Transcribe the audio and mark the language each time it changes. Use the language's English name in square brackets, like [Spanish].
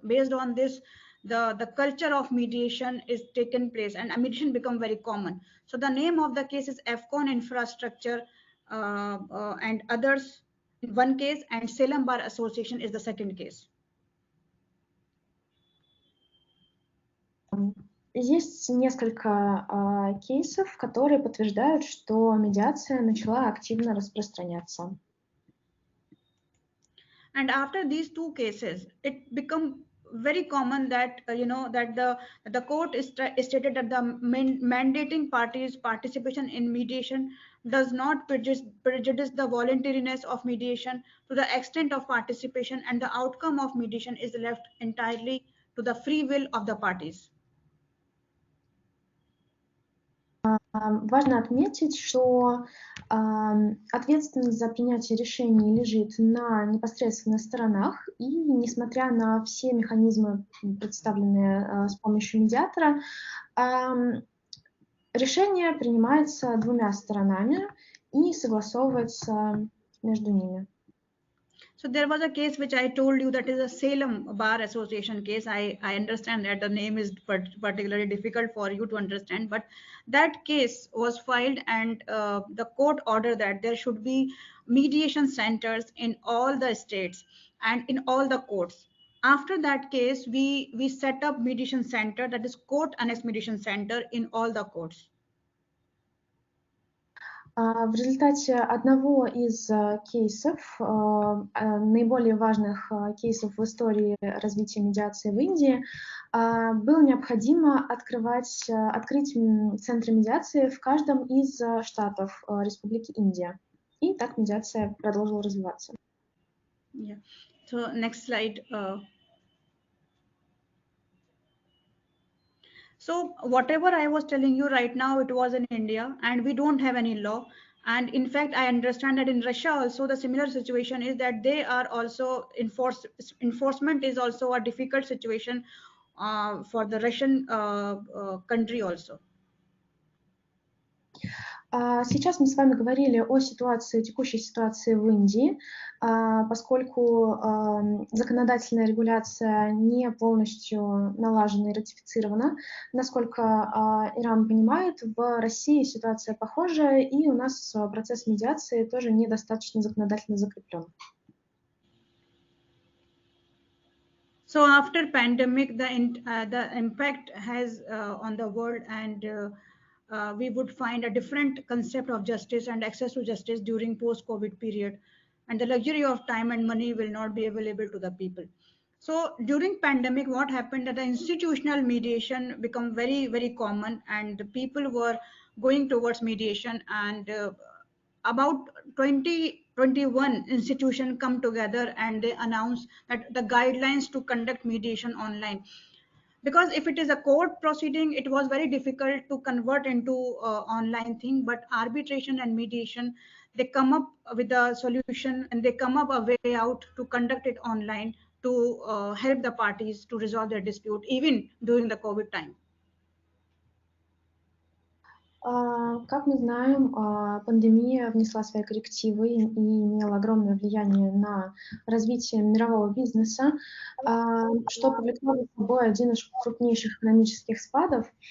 [English] Based on this, the culture of mediation is taken place, and mediation become very common. So the name of the case is APCAM Infrastructure and others in one case, and Salem Bar Association is the second case. [Russian] Есть несколько кейсов, которые подтверждают, что медиация начала активно распространяться. [English] And after these two cases, it become very common that the court is stated that the mandating parties' participation in mediation does not prejudice the voluntariness of mediation to the extent of participation, and the outcome of mediation is left entirely to the free will of the parties. [Russian] Важно отметить, что Ответственность за принятие решений лежит на непосредственных сторонах, и несмотря на все механизмы, представленные с помощью медиатора, решение принимается двумя сторонами и согласовывается между ними. [English] So there was a case which I told you, that is a Salem Bar Association case. I understand that the name is particularly difficult for you to understand, but that case was filed, and the court ordered that there should be mediation centers in all the states and in all the courts. After that case, we set up mediation center, that is court annex mediation center, in all the courts. [Russian] В результате одного из кейсов, наиболее важных кейсов в истории развития медиации в Индии, было необходимо открыть центры медиации в каждом из штатов Республики Индия. И так медиация продолжила развиваться. [English] Yeah. So next slide. So whatever I was telling you right now, it was in India, and we don't have any law. And in fact, I understand that in Russia also the similar situation is that they are also enforcement is also a difficult situation for the Russian country also. [Russian] Сейчас мы с вами говорили о текущей ситуации в Индии, поскольку законодательная регуляция не полностью налажена и ратифицирована. Насколько Ирам понимает, в России ситуация похожая, и у нас процесс медиации тоже недостаточно законодательно закреплен. [English] So after pandemic, the impact has on the world, and we would find a different concept of justice and access to justice during post-COVID period, and the luxury of time and money will not be available to the people. So during pandemic, what happened, that the institutional mediation become very, very common, and the people were going towards mediation, and about 21 institutions come together and they announce that the guidelines to conduct mediation online. Because if it is a court proceeding, it was very difficult to convert into online thing, but arbitration and mediation, they come up with a solution, and they come up a way out to conduct it online to help the parties to resolve their dispute, even during the COVID time. [Russian] Как мы знаем, пандемия внесла свои коррективы и имела огромное влияние на развитие мирового бизнеса, что повлекло за собой один из крупнейших экономических спадов.